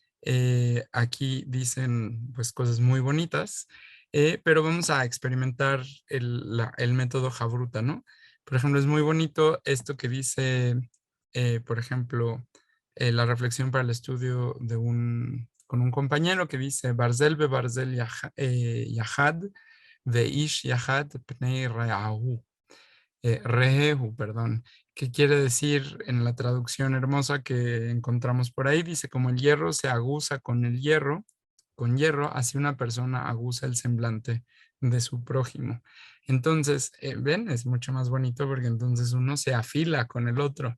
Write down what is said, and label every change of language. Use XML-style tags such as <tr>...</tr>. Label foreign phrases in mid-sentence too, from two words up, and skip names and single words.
<es>Aquí dicen pues cosas muy bonitas, pero vamos a experimentar el método Jabruta, ¿no? Por ejemplo, es muy bonito esto que dice, por ejemplo, la reflexión para el estudio con un compañero que dice,</es> <he>ברזל בברזל יחד, ואיש יחד פני רעהו.</he> <es>Rehehu, perdón, que quiere decir en la traducción hermosa que encontramos por ahí, dice, como el hierro se aguza con el hierro, así una persona aguza el semblante de su prójimo. Entonces, ven, es mucho más bonito porque entonces uno se afila con el otro.</es>